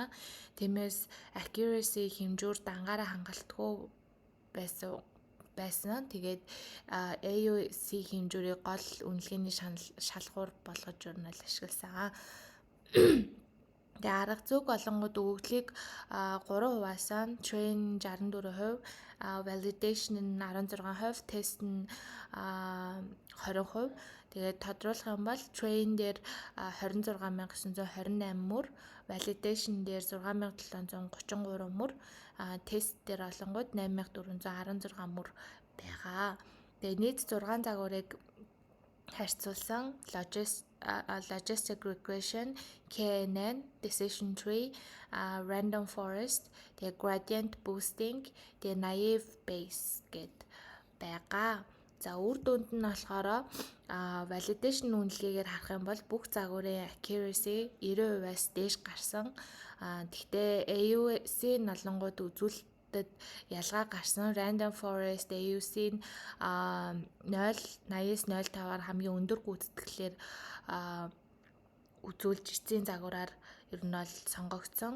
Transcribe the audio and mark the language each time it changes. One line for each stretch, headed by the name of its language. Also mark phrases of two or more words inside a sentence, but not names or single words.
Mongolian: Тиймээс accuracy хэмжүүр дангаараа хангалтгүй байсан. Тэгээд AUC хэмжүүрийг гол үнэлгээний шалгуур болгож журнал ашигласан. Тэгээ арга зүйг олонгод өгөгдлийг 3%-аас нь train 64%, validation нь 16%, test нь 20%. Тэгээд тодруулах юм бол train дээр 26,928 мөр, validation дээр 6,733 мөр, тест дээр олонгууд 8,416 мөр байгаа. Тэгээд нийт 6 загварыг харьцуулсан
English: logistic regression, KNN, decision tree, random forest,
Mongolian: тэгээд
English: gradient boosting,
Mongolian: тэгээд
English: naive Bayes
Mongolian: гэд байгаа. За үр дүнд нь болохоор validation үнэлгээгээр харах юм бол бүх загварын accuracy 90%-аас дээш гарсан. Гэхдээ AUC нь олонгууд үзүүлэлтэд ялгаа гарсан.
English: Random Forest
Mongolian: AUC нь 0.80-05-аар хамгийн өндөр гүйцэтгэлээр үзүүлж эцсийн загвараар ер нь бол сонгогдсон.